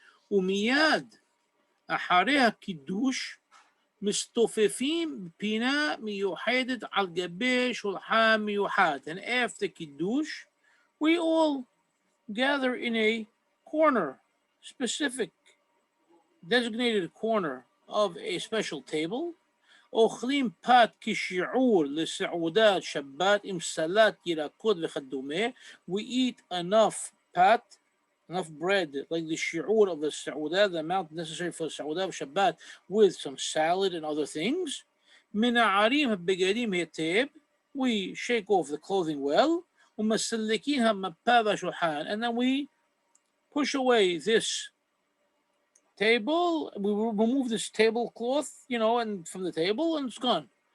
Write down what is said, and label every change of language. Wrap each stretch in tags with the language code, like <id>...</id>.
<he>ומייד אחרי הקידוש מסתופפים פינה מיוחדת על גבי שולחן מיוחד.</he> <en>And after Kiddush, we all gather in a corner, specific, designated corner of a special table.</en> <he>אוכלים פת כשיעור לסעודת שבת עם סלט ירקות וכדומה.</he> <en>We eat enough bread, like the shi'ur of the sa'udah, the amount necessary for the sa'udah of Shabbat, with some salad and other things.</en> <he>Mina'arim ha'begadim he'teb,</he> <en>we shake off the clothing well.</en> <he>U'masalikin ha'mappa v'shulhan,</he> <en>and then we push away this table, we remove this tablecloth, and from the table, and it's gone.</en>